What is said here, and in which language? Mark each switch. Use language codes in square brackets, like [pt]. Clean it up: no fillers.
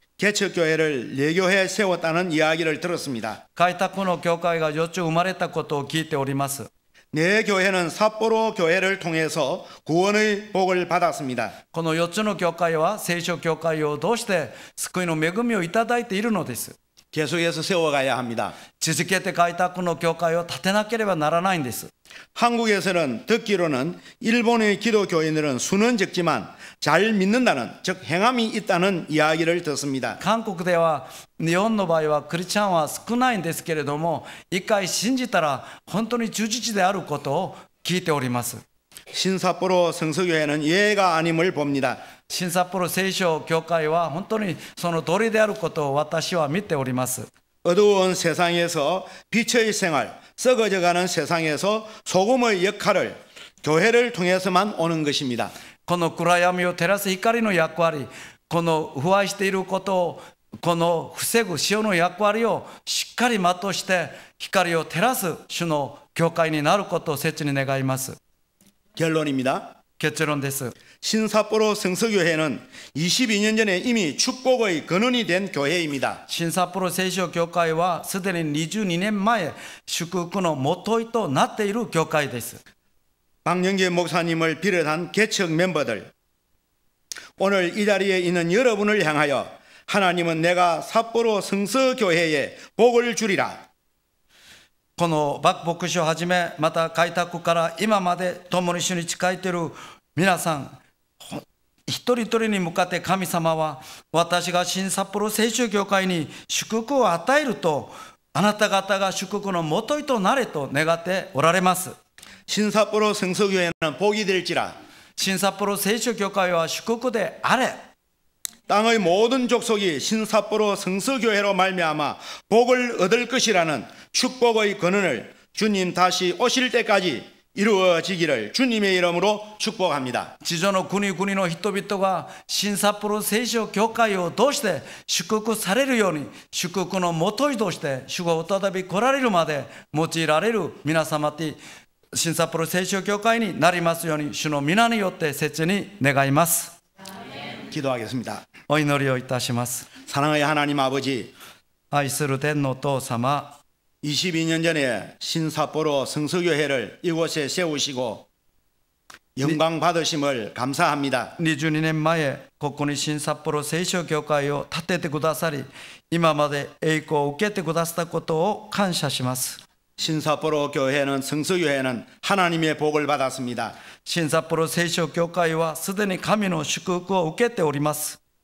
[ko] 개척교회를 4교회 세웠다는 이야기를 들었습니다. [ja] 開拓の教会が4つ生まれたことを聞いております。 [ko] 네 교회는 삿포로 교회를 통해서 구원의 복을 받았습니다. [ja] この4つの教会は聖書教会を通して救いの恵みをいただいているのです。 [ko] 계속해서 세워가야 합니다. [ja] 続けて開拓の教会を建てなければならないんです。 [ko] 한국에서는 듣기로는 일본의 기독교인들은 수는 적지만 잘 믿는다는, 즉 행함이 있다는 이야기를 듣습니다. [ja] 韓国では日本の場合はクリスチャンは少ないんですけれども、一回信じたら本当に忠実であることを聞いております。 [ko] 신삿포로 성서교회는 예가 아님을 봅니다. [ja] 新札幌聖書教会は本当にその通りであることを私は見ております。 [ko] 어두운 세상에서 빛의 생활, 썩어져가는 세상에서 소금의 역할을 교회를 통해서만 오는 것입니다. [ja] この暗闇を照らす光の役割、この腐敗していることを、この防ぐ塩の役割をしっかり全うして光を照らす主の教会になることを切に願います。 [ko] 결론입니다. [ja] 結論です。 [ko] 신삿포로 성서교회는 22년 전에 이미 축복의 근원이 된 교회입니다. [ja] 新札幌聖書教会はすでに22年前祝福の元いとなっている教会です。 [ko] 박영계 목사님을 비롯한 개척 멤버들, 오늘 이 자리에 있는 여러분을 향하여 하나님은 내가 삿포로 성서교회에 복을 주리라. [ja] このバック牧師をはじめ、また開拓から今まで共に主に仕えている皆さん、一人一人に向かって神様は、私が新札幌聖書教会に祝福を与えると、あなた方が祝福の元いとなれと願っておられます。 [ko] 신삿포로 성서교회는 복이 될지라. [ja] 新札幌聖書教会は祝福であれ。 [ko] 땅의 모든 족속이 신삿포로 성서교회로 말미암아 복을 얻을 것이라는 축복의 근원을 주님 다시 오실 때까지 이루어지기를 주님의 이름으로 축복합니다. [ja] 地上の国々の人々が新札幌聖書教会を通して祝福されるように、祝福の元いとして主が再び来られるまで用いられる皆様と新札幌聖書教会になりますように、主の皆によって切に願います。 [ko] 기도하겠습니다. [ja] お祈りをいたします。 [ko] 사랑의 하나님 아버지, [ja] 愛する天のお父様、 [ko] 22년 전에 신삿포로 성서교회를 이곳에 세우시고 영광 받으심을 감사합니다. [ja] 22年前、ここに新札幌聖書教会を建ててくださり、今まで栄光を受けてくださったことを感謝します。 [ko] 신삿포로 교회는 성서교회는 하나님의 복을 받았습니다. [ja] 新札幌聖書教会はすでに神の祝福を受けております。